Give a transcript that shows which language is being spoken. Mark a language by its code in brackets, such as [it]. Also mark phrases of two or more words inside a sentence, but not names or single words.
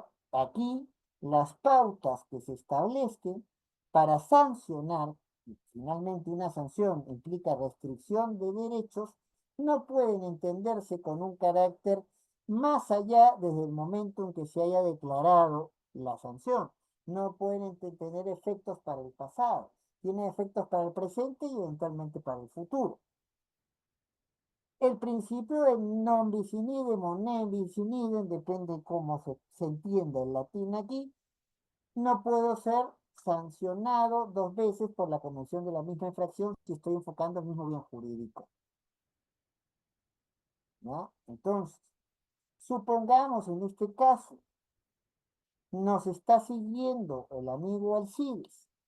[es] Aquí las pautas que se establezcan para sancionar, y finalmente una sanción implica restricción de derechos, no pueden entenderse con un carácter más allá desde el momento en que se haya declarado la sanción. No pueden tener efectos para el pasado, tienen efectos para el presente y eventualmente para el futuro. El principio de [la] non bis in idem o ne bis in idem, [es] depende cómo se entienda el latín aquí, no puedo ser sancionado dos veces por la comisión de la misma infracción si estoy enfocando el mismo bien jurídico. ¿No? Entonces, supongamos en este caso, nos está siguiendo el amigo Alcides.